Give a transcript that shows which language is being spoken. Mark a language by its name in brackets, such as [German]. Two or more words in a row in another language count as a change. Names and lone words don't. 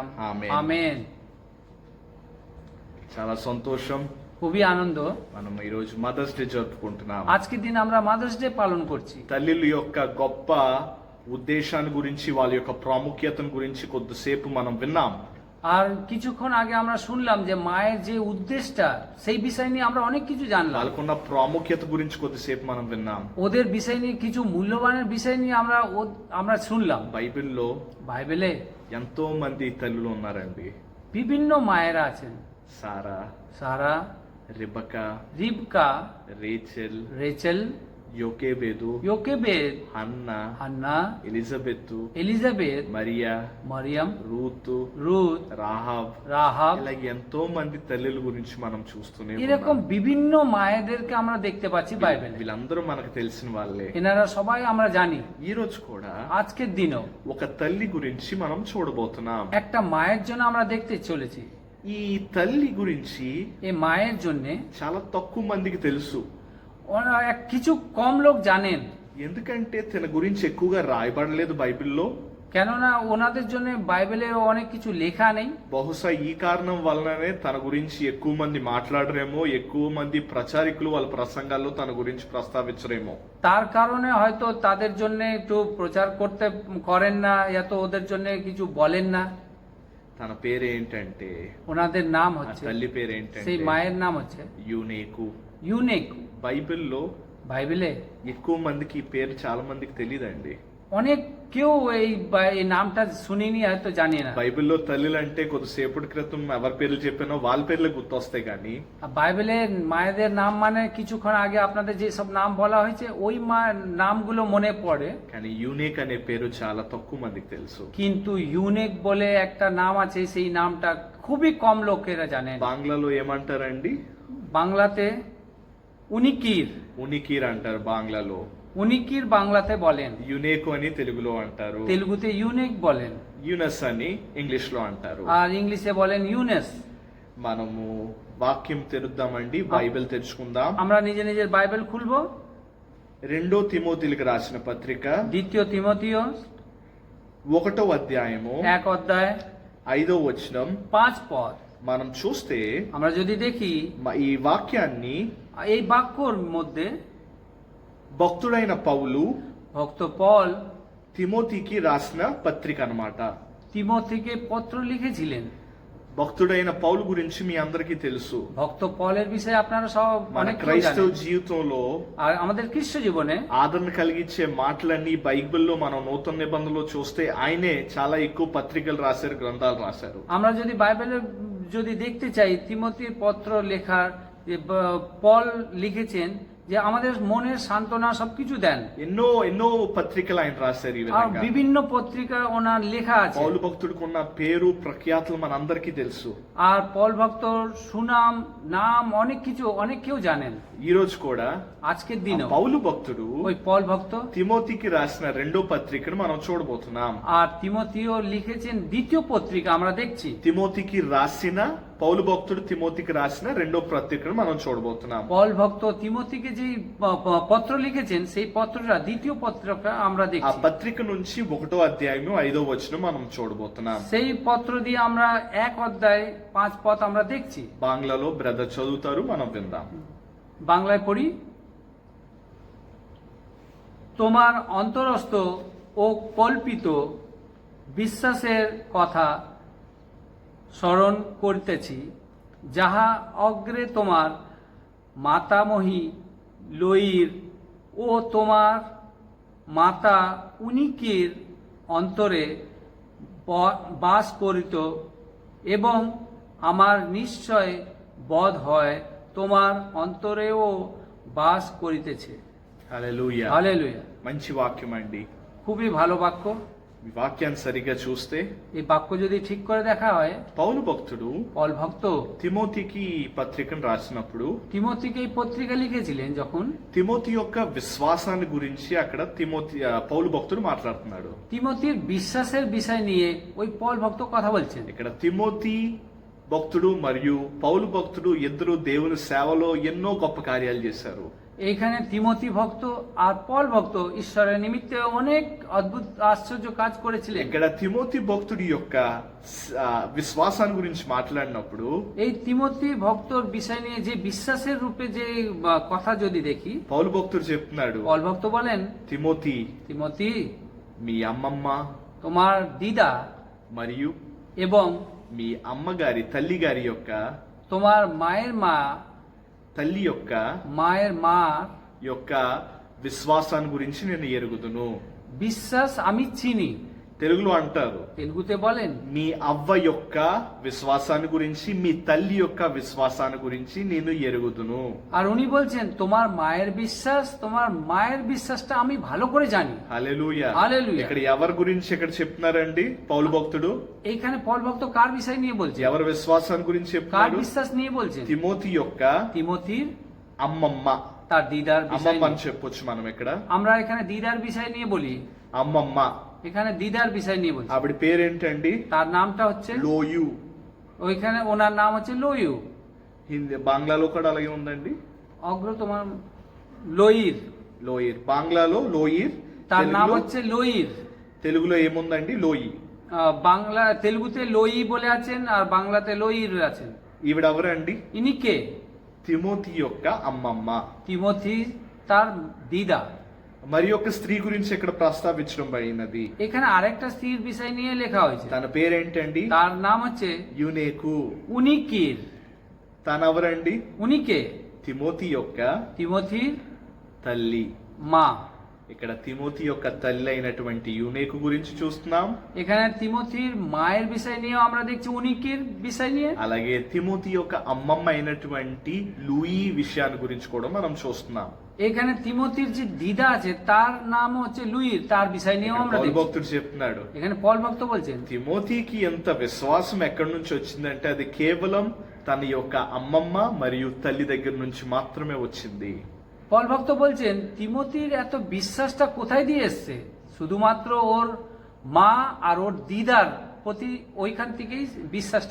[Telugu] ఆమేన్. [Bangla] আমেন। [Telugu] చాలా సంతోషం, [Bangla] খুবই আনন্দ। [Telugu] మనం ఈ రోజు [English] Mother's Day [Telugu] జరుపుకుంటున్నాం. [Bangla] আজকের দিন আমরা [English] Mother's Day [Bangla] পালন করছি। [Telugu] తల్లిల యొక్క గొప్ప ఉద్దేశాన్ని గురించి, వాళ్ళ యొక్క ప్రాముఖ్యతను గురించి కొద్దిసేపు మనం విన్నాం. [Bangla] আর কিছুক্ষণ আগে আমরা শুনলাম যে মায়ের যে উদ্দেশ্যটা, সেই বিষয় নিয়ে আমরা অনেক কিছু জানলাম। [Telugu] వాళ్ళకున్న ప్రాముఖ్యత గురించి కొద్దిసేపు మనం విన్నాం. [Bangla] ওদের বিষয় নিয়ে, কিছু মূল্যবানের বিষয় নিয়ে আমরা শুনলাম। [Telugu] బైబిల్లో [Bangla] বাইবেলে [Telugu] ఎంతో మంది తల్లులు ఉన్నారండి. [Bangla] বিভিন্ন মায়েরা আছেন। [Telugu] సారా, [Bangla] সারা, [Telugu] రిబకా, [Bangla] রিবকা, [Telugu] రేచెల్, [Bangla] রেচেল, [Telugu] యోకేబేదు, [Bangla] యోకెబেদ, [Telugu] హన్నా, [Bangla] হান্না, [Telugu] ఎలిజబెత్, [Bangla] এলিজাবেথ, [Telugu] మరియా, [Bangla] মরিয়ম, [Telugu] రూతు, [Bangla] রুথ, [Telugu] రాహాబ్, [Bangla] রাহাব, [Telugu] ఇలా ఎంతో మంది తల్లుల గురించి మనం చూస్తూనే [Bangla] এরকম [Telugu] ఉన్నాం. [Bangla] বিভিন্ন মায়েদেরকে আমরা দেখতে পাচ্ছি বাইবেলে। [Telugu] వీళ్ళందరూ మనకు తెలిసిన వాళ్ళే. [Bangla] এনারা সবাই আমরা জানি। [Telugu] ఈ రోజు కూడా [Bangla] আজকের দিনও [Telugu] ఒక తల్లి గురించి మనం చూడబోతున్నాం. [Bangla] একটা মায়ের জন্য আমরা দেখতে চলেছি। [Telugu] ఈ తల్లి గురించి [Bangla] এই মায়ের জন্য [Telugu] చాలా తక్కువ మందికి తెలుసు. [Bangla] কিছু কম লোক জানেন। [Telugu] ఎందుకంటే తన గురించి ఎక్కువగా రాయబడలేదు బైబిల్లో. [Bangla] কেননা ওনাদের জন্য বাইবেলে অনেক কিছু লেখা নেই। [Telugu] బహుశా ఈ కారణం వలననే తన గురించి ఎక్కువ మంది మాట్లాడరేమో, ఎక్కువ మంది ప్రచారికులు వాళ్ళ ప్రసంగాల్లో తన గురించి ప్రస్తావించరేమో. [Bangla] তার কারণে হয়তো তাদের জন্য একটু প্রচার করেন না, এত ওদের জন্য কিছু বলেন না। [Telugu] తన పేరేంటంటే, [Bangla] ওনাদের নাম [Telugu] ఆ [Bangla] হচ্ছে, [Telugu] తల్లి పేరేంటంటే [Bangla] সেই মায়ের নাম হচ্ছে [Telugu] యూనేకు. [Bangla] ইউনেক। [Telugu] బైబిల్లో [Bangla] বাইবেলে [Telugu] ఎక్కువ మందికి ఈ పేరు చాలా మందికి తెలియదండి. [Bangla] অনেক কেউ এই নামটা শুনিনি, হয়তো জানি না। [Telugu] బైబిల్లో తల్లులు అంటే కొద్దిసేపటి క్రితం ఎవరి పేర్లు చెప్పానో వాళ్ళ పేర్లే గుర్తొస్తాయి కానీ [Bangla] আর বাইবেলে মায়েদের নাম মানে কিছুক্ষণ আগে আপনাদের যে সব নাম বলা হয়েছে ওই নামগুলো মনে পড়ে, [Telugu] కానీ యూనేక్ అనే పేరు చాలా తక్కువ మందికి తెలుసు. [Bangla] কিন্তু ইউনেক বলে একটা নাম আছে, সেই নামটা খুবই কম লোকেরা জানেন। [Telugu] బాంగ్లాలో ఏమంటారండి? [Bangla] বাংলাতে উনিকির, [Telugu] ఉనికీర్ అంటారు బాంగ్లాలో. [Bangla] উনিকির বাংলাতে বলেন, [Telugu] యునేకు అని తెలుగులో అంటారు. [Bangla] তেলুগুতে ইউনেক বলেন, [Telugu] యునస్ అని ఇంగ్లీష్ లో అంటారు. [Bangla] আর ইংলিশে বলেন ইউনেস। [Telugu] మనము వాక్యం తెరుద్దామండి, బైబిల్ తెరుచుకుందాం. [Bangla] আমরা নিজের বাইবেল খুলবো। [Telugu] 2 తిమోతిలకు రాసిన పత్రిక [Bangla] দ্বিতীয় তিমথিও [Telugu] 1వ అధ్యాయము [Bangla] 1 অধ্যায় [Telugu] 5వ వచనం, [Bangla] 5 পদ। [Telugu] మనం చూస్తే [Bangla] আমরা যদি দেখি [Telugu] ఈ వాక్యాన్ని [Bangla] এই বাক্যর মধ্যে [Telugu] భక్తుడైన పౌలు [Bangla] ভক্ত পল [Telugu] తిమోతికి రాసిన పత్రిక అన్నమాట. [Bangla] তিমোথিকে পত্র লিখেছিলেন। [Telugu] భక్తుడైన పౌలు గురించి మీ అందరికీ తెలుసు. [Bangla] ভক্ত পলের বিষয়ে আপনারা সব [Telugu] మన [Bangla] অনেক [Telugu] క్రైస్తవ [Bangla] জানেন। [Telugu] జీవితంలో [Bangla] আর আমাদের খ্রিস্ট জীবনে [Telugu] ఆదరణ కలిగించే మాటలన్నీ బైబిల్లో మనం నూతన నిబంధనలో చూస్తే ఆయనే చాలా ఎక్కువ పత్రికలు రాశారు, గ్రంథాలు రాశారు. [Bangla] আমরা যদি বাইবেলের যদি দেখতে চাই তিমোথির পত্র লেখার যে পল লিখেছেন যে আমাদের মনের সান্ত্বনা সবকিছু দেন। [Telugu] ఎన్నో ఎన్నో పత్రికలు ఆయన రాశారు. ఈ [Bangla] আর [Telugu] విధంగా [Bangla] বিভিন্ন পত্রিকা ওনার লেখা আছে। [Telugu] పౌలు భక్తుడికి ఉన్న పేరు ప్రఖ్యాతులు మనందరికీ తెలుసు. [Bangla] আর পল ভক্তর সুনাম নাম অনেক কিছু অনেক কেউ জানেন। [Telugu] ఈ రోజు కూడా [Bangla] আজকের [Telugu] ఆ [Bangla] দিনও [Telugu] పౌలు భక్తుడు [Bangla] ওই পল ভক্ত [Telugu] తిమోతికి రాసిన రెండో పత్రికను మనం చూడబోతున్నాం. [Bangla] আর তিমোথিও লিখেছেন দ্বিতীয় পত্রিকা আমরা দেখছি। [Telugu] తిమోతికి రాసిన పౌలు భక్తుడు తిమోతికి రాసిన రెండో పత్రికను మనం చూడబోతున్నాం. [Bangla] পল ভক্ত তিমোথিকে যে পত্র লিখেছেন সেই পত্রটা দ্বিতীয় পত্রটা আমরা [Telugu] ఆ [Bangla] দেখছি। [Telugu] పత్రిక నుంచి 1వ అధ్యాయము 5వ వచనం మనం చూడబోతున్నాం. [Bangla] সেই পত্র দিয়ে আমরা 1 অধ্যায় 5 পদ আমরা দেখছি। [Telugu] బాంగ్లాలో బ్రదర్ చదువుతారు, మనం విందాం. [Bangla] বাংলায় পড়ি। তোমার অন্তরস্থ ও কল্পিত বিশ্বাসের কথা স্মরণ করিতেছি, যাহা অগ্রে তোমার মাতামহী লইর ও তোমার মাতা উনিকের অন্তরে বাস করিত, এবং আমার নিশ্চয় বোধ হয় তোমার অন্তরেও বাস করিতেছে। [Telugu] హల్లెలూయా. [Bangla] হালেলুয়া। [Telugu] మంచి వాక్యం అండి. [Bangla] খুবই ভালো বাক্য। [Telugu] ఈ వాక్యాన్ని సరిగ్గా చూస్తే [Bangla] এই বাক্য যদি ঠিক করে দেখা হয়, [Telugu] పౌలు భక్తుడు [Bangla] পল ভক্ত [Telugu] తిమోతికి ఈ పత్రికను రాసినప్పుడు [Bangla] তিমোথিকে এই পত্রিকা লিখেছিলেন যখন [Telugu] తిమోతి యొక్క విశ్వాసాన్ని గురించి అక్కడ పౌలు భక్తుడు మాట్లాడుతున్నాడు. [Bangla] তিমোথির বিশ্বাসের বিষয় নিয়ে ওই পল ভক্ত কথা বলছেন। [Telugu] ఇక్కడ తిమోతి భక్తుడు మరియు పౌలు భక్తుడు ఇద్దరు దేవుని సేవలో ఎన్నో గొప్ప కార్యాలు చేశారు. [Bangla] এইখানে তিমোথি ভক্ত আর পল ভক্ত ঈশ্বরের নিমিত্তে অনেক অদ্ভুত আশ্চর্য কাজ করেছিলেন। [Telugu] ఇక్కడ తిమోతి భక్తుడి యొక్క విశ్వాసాన్ని గురించి మాట్లాడినప్పుడు [Bangla] এই তিমোথি ভক্তর বিষয় নিয়ে যে বিশ্বাসের রূপে যে কথা যদি দেখি, [Telugu] పౌలు భక్తుడు చెప్తున్నాడు, [Bangla] পল ভক্ত বলেন, [Telugu] తిమోతి [Bangla] তিমোথি [Telugu] మీ అమ్మమ్మ [Bangla] তোমার দিদা [Telugu] మరియు [Bangla] এবং [Telugu] మీ అమ్మగారి తల్లి గారి యొక్క [Bangla] তোমার মায়ের মা [Telugu] తల్లి యొక్క [Bangla] মায়ের মা [Telugu] యొక్క విశ్వాసాన్ని గురించి నేను ఎరుగుదును. [Bangla] বিশ্বাস আমি চিনি। [Telugu] తెలుగులో అంటారు, [Bangla] তেলুগুতে বলেন, [Telugu] మీ అవ్వ యొక్క విశ్వాసాన్ని గురించి, మీ తల్లి యొక్క విశ్వాసాన్ని గురించి నేను ఎరుగుదును. [Bangla] আর উনি বলছেন তোমার মায়ের বিশ্বাসটা আমি ভালো করে জানি। [Telugu] హల్లెలూయా. [Bangla] హల్లెలూయా। [Telugu] ఇక్కడ ఎవరి గురించి ఇక్కడ చెప్తున్నారండి పౌలు భక్తుడు? [Bangla] এইখানে পল ভক্ত কার বিষয় নিয়ে বলছে, [Telugu] ఎవరి విశ్వాసాన్ని గురించి [Bangla] কার [Telugu] చెప్తున్నాడు? [Bangla] বিশ্বাস নিয়ে বলছেন? [Telugu] తిమోతి యొక్క [Bangla] তিমোথির [Telugu] అమ్మమ్మ. [Bangla] তার দিদার বিষয় [Telugu] అమ్మమ్మ అని [Bangla] নিয়ে। [Telugu] చెప్పొచ్చు మనం ఇక్కడ. [Bangla] আমরা এখানে দিদার বিষয় নিয়ে বলি, [Telugu] అమ్మమ్మ. [Bangla] এখানে দিদার বিষয় নিয়ে বলছি। [Telugu] ఆవిడ పేరేంటండి? [Bangla] তার নামটা হচ্ছে [Telugu] లోయు. [Bangla] ওইখানে ওনার নাম হচ্ছে লয়ু। [Telugu] హిందీ బాంగ్లాలో కూడా అలాగే ఉందండి, [Bangla] অগ্র তোমার লয়ির, [Telugu] లోయిర్. బాంగ్లాలో లోయిర్, [Bangla] তার নাম [Telugu] తెలుగులో- [Bangla] হচ্ছে লয়ির। [Telugu] తెలుగులో ఏముందండి? లోయి. [Bangla] বাংলা তেলুগুতে লয়ি বলে আছেন আর বাংলাতে লয়ির আছেন। [Telugu] ఈవిడ ఎవరండి? [Bangla] ইনি কে? [Telugu] తిమోతి యొక్క అమ్మమ్మ. [Bangla] তিমোথি তার দিদা। [Telugu] మరి ఒక స్త్రీ గురించి ఇక్కడ ప్రస్తావించడం అయినది. [Bangla] এখানে আরেকটা স্ত্রীর বিষয় নিয়ে লেখা হয়েছে, [Telugu] తన పేరేంటండి? [Bangla] তার নাম হচ্ছে [Telugu] యునేకు. [Bangla] উনিকির। [Telugu] తన ఎవరండి? [Bangla] উনিকে [Telugu] తిమోతి యొక్క [Bangla] তিমোথির [Telugu] తల్లి. [Bangla] মা। [Telugu] ఇక్కడ తిమోతి యొక్క తల్లి అయినటువంటి యునేకు గురించి చూస్తున్నాం. [Bangla] এখানে তিমোথির মায়ের বিষয় নিয়েও আমরা দেখছি উনিকির বিষয় নিয়ে। [Telugu] అలాగే తిమోతి యొక్క అమ్మమ్మ అయినటువంటి లూయి విషయాన్ని గురించి కూడా మనం చూస్తున్నాం. [Bangla] এখানে তিমোথির যে দিদা আছে তার নাম হচ্ছে লুইর, তার বিষয় নিয়েও [Telugu] ఇక్కడ [Bangla] আমরা [Telugu] పౌలు [Bangla] দেখছি। [Telugu] భక్తుడు చెప్తున్నాడు, [Bangla] এখানে পল ভক্ত বলছেন [Telugu] తిమోతికి ఎంత విశ్వాసం ఎక్కడి నుంచి వచ్చిందంటే అది కేవలం తన యొక్క అమ్మమ్మ మరియు తల్లి దగ్గర నుంచి మాత్రమే వచ్చింది. [Bangla] পল ভক্ত বলছেন তিমোথির এত বিশ্বাসটা কোথায় দিয়ে এসছে? শুধুমাত্র ওর মা আর ওর দিদার প্রতি ওইখান থেকেই বিশ্বাসটা